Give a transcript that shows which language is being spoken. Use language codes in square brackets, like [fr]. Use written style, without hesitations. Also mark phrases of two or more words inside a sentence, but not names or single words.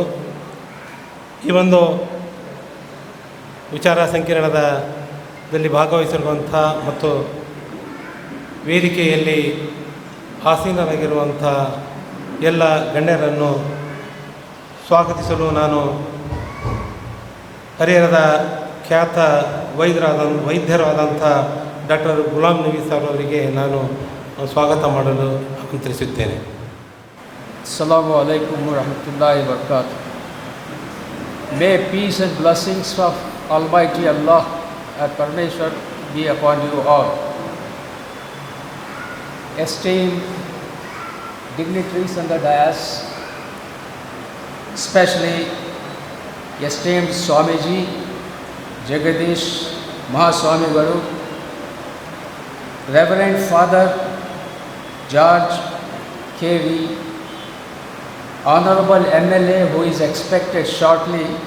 [kn] ಈ ಒಂದು ವಿಚಾರ ಸಂಕಿರಣದಲ್ಲಿ ಭಾಗವಹಿಸಿರುವಂಥ ಮತ್ತು ವೇದಿಕೆಯಲ್ಲಿ ಆಸೀನರಾಗಿರುವಂಥ ಎಲ್ಲ ಗಣ್ಯರನ್ನು ಸ್ವಾಗತಿಸಲು ನಾನು ಹರಿಹರದ ಖ್ಯಾತ ವೈದ್ಯರಾದಂಥ ಡಾಕ್ಟರ್ ಗುಲಾಮ್ ನಬಿ ಸರ್ ಅವರಿಗೆ ನಾನು ಸ್ವಾಗತ ಮಾಡಲು ಆಮಂತ್ರಿಸುತ್ತೇನೆ. [ar] السلام عليكم ورحمة الله وبركاته. [en] May peace and blessings of Almighty Allah and Parmeshwar be upon you all. Esteemed dignitaries on the dais, especially esteemed Swamiji Jagadish Mahaswami Garu, Reverend Father George K.V., Honorable MLA who is expected shortly,